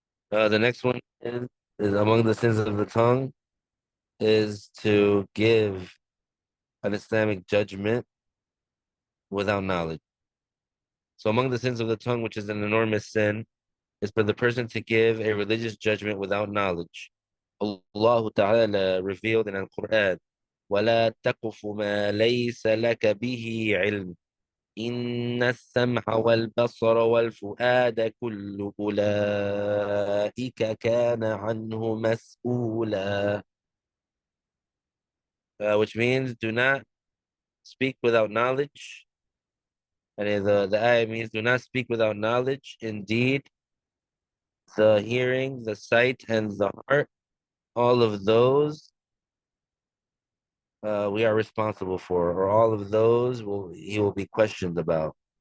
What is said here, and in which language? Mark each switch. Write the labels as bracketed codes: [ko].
[en] The next one is among the sins of the tongue is to give an Islamic judgment without knowledge. So among the sins of the tongue, which is an enormous sin, is for the person to give a religious judgment without knowledge. Allah Ta'ala revealed in the Quran, [ar] وَلَا تَقْفُ مَا لَيْسَ لَكَ بِهِ عِلْمٍ إِنَّ السَّمْعَ وَالْبَصَرَ وَالْفُؤَادَ كُلُّ أُولَئِكَ كَانَ عَنْهُ مَسْئُولًا. [en] Which means do not speak without knowledge. And the ayah means do not speak without knowledge. Indeed, the hearing, the sight, and the heart, all of those we are responsible for, or all of those he will be questioned about.